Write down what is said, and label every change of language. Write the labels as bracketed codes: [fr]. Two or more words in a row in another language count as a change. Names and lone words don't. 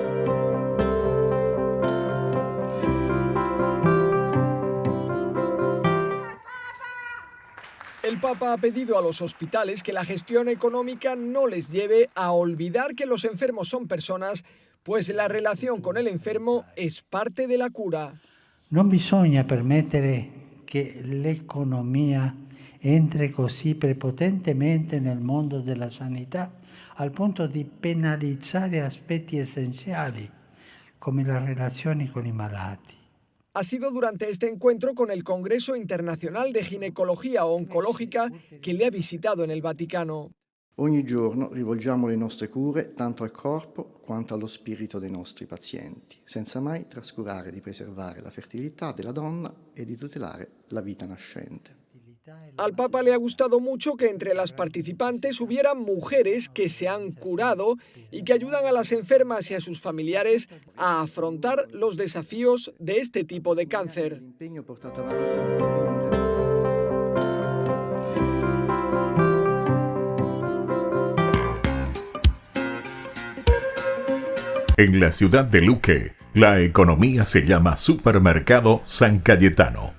[es] El Papa ha pedido a los hospitales que la gestión económica no les lleve a olvidar que los enfermos son personas, pues la relación con el enfermo es parte de la cura. [it] Non bisogna permettere che l'economia entri così prepotentemente nel mondo della sanità al punto di penalizzare aspetti essenziali come le relazioni con i malati. [es] Ha sido durante este encuentro con el Congreso Internacional de Ginecología Oncológica che le ha visitado en el Vaticano. [it] Ogni giorno rivolgiamo le nostre cure tanto al corpo quanto allo spirito dei nostri pazienti, senza mai trascurare di preservare la fertilità della donna e di tutelare la vita nascente. [es] Al Papa le ha gustado mucho que entre las participantes hubieran mujeres que se han curado y que ayudan a las enfermas y a sus familiares a afrontar los desafíos de este tipo de cáncer. En la ciudad de Luque, la economía se llama Supermercado San Cayetano.